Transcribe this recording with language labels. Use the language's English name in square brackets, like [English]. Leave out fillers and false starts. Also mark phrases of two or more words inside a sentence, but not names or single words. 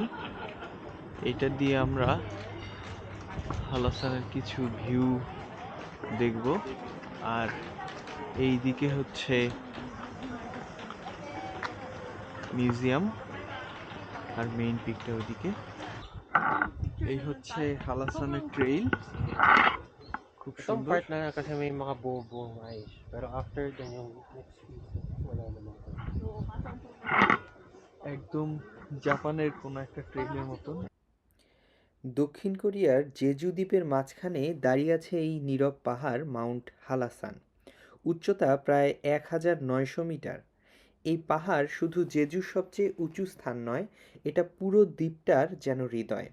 [Bangla] এটা দিয়ে আমরা হালাসানের কিছু ভিউ দেখব। আর এই দিকে হচ্ছে মিউজিয়াম, আর মেইন পিকটা ওইদিকে। এই হচ্ছে হালাসানের ট্রেইল, খুব [Filipino] Itong [Bangla] সুন্দর। [Filipino] part na kasi may mga buong mais. Pero after dun yung [English] next season, [Filipino] wala naman. [Bangla] একদম জাপানের কোনো একটা ট্রেইলের মতন। দক্ষিণ কোরিয়ার জেজু দ্বীপের মাঝখানে দাঁড়িয়ে আছে এই নীরব পাহাড় মাউন্ট হালাসান। উচ্চতা প্রায় ১,৯০০ মিটার। এই পাহাড় শুধু জেজুর সবচেয়ে উঁচু স্থান নয়, এটা পুরো দ্বীপটার যেন হৃদয়।